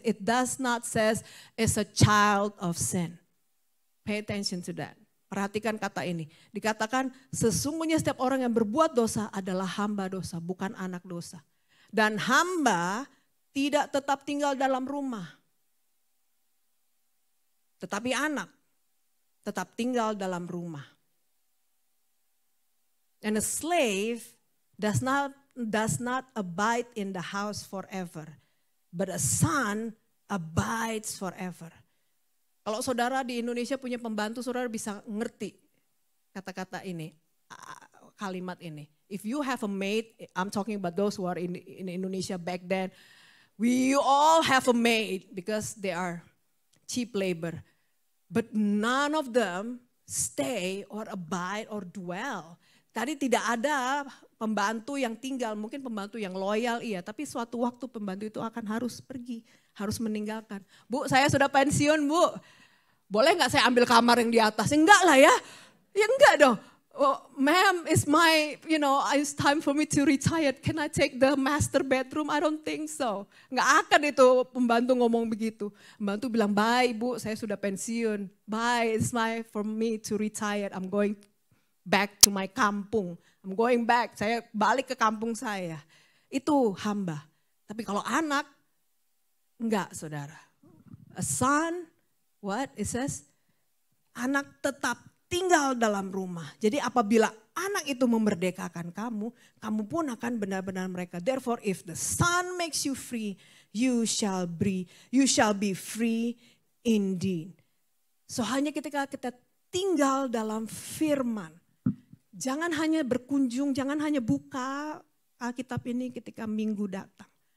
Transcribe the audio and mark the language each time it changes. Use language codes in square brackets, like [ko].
[en] It does not says is a child of sin. Pay attention to that. [id] Perhatikan kata ini. Dikatakan sesungguhnya setiap orang yang berbuat dosa adalah hamba dosa, bukan anak dosa. Dan hamba tidak tetap tinggal dalam rumah. Tetapi anak tetap tinggal dalam rumah. [en] And a slave does not abide in the house forever, but a son abides forever. [id] Kalau saudara di Indonesia punya pembantu, saudara bisa ngerti kata-kata ini, kalimat ini. [en] If you have a maid, I'm talking about those who are in Indonesia back then, we all have a maid because they are cheap labor. But none of them stay or abide or dwell. [id] Tadi tidak ada pembantu yang tinggal, mungkin pembantu yang loyal iya, tapi suatu waktu pembantu itu akan harus pergi, harus meninggalkan. Bu, saya sudah pensiun, Bu. Boleh nggak saya ambil kamar yang di atas? Enggak lah ya. Ya enggak dong. [en] Oh, ma'am, it's time for me to retire. Can I take the master bedroom? I don't think so. [id] Enggak akan itu pembantu ngomong begitu. Pembantu bilang, bye Bu, saya sudah pensiun. [en] Bye, it's my for me to retire. I'm going back to my kampung. I'm going back, [id] saya balik ke kampung saya. Itu hamba. Tapi kalau anak, enggak saudara. [en] A son, what it says? [id] Anak tetap tinggal dalam rumah. Jadi apabila anak itu memerdekakan kamu, kamu pun akan benar-benar mereka. [en] Therefore if the son makes you free, you shall be free indeed. [id] So hanya ketika kita tinggal dalam firman, jangan hanya berkunjung, jangan hanya buka Alkitab ini ketika minggu datang.